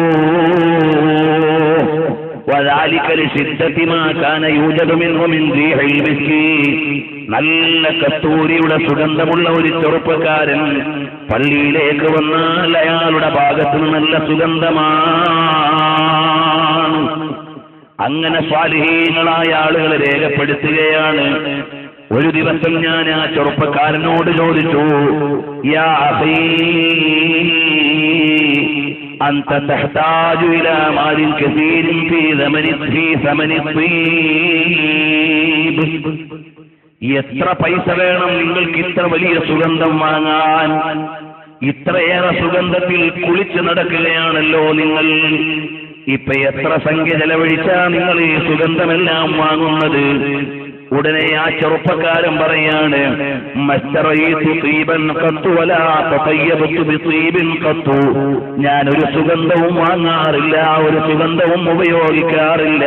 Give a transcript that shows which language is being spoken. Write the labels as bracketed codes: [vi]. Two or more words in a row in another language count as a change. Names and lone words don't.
[ml] നല്ല കസ്തൂരിയുടെ സുഗന്ധമുള്ള ഒരു ചെറുപ്പക്കാരൻ പള്ളിയിലേക്ക് വന്നാൽ അയാളുടെ ഭാഗത്ത് നല്ല സുഗന്ധമാണ്. അങ്ങനെ സ്വാലിഹീങ്ങളായ ആളുകളെ രേഖപ്പെടുത്തുകയാണ്. ഒരു ദിവസം ഞാൻ ആ ചെറുപ്പക്കാരനോട് ചോദിച്ചു, [ar] يا أخي أنت تحتاج إلى مال كثير في ثمن الطيب. [ml] എത്ര പൈസ വേണം നിങ്ങൾക്ക് ഇത്ര വലിയ സുഗന്ധം വാങ്ങാൻ? ഇത്രയേറെ സുഗന്ധത്തിൽ കുളിച്ചു നടക്കുകയാണല്ലോ നിങ്ങൾ. ഇപ്പൊ എത്ര സംഖ്യ ചെലവഴിച്ചാ നിങ്ങൾ ഈ സുഗന്ധമെല്ലാം വാങ്ങുന്നത്? ഉടനെ ആ ചെറുപ്പക്കാരൻ പറയാണ്, ഞാനൊരു സുഗന്ധവും വാങ്ങാറില്ല, ഒരു സുഗന്ധവും ഉപയോഗിക്കാറില്ല.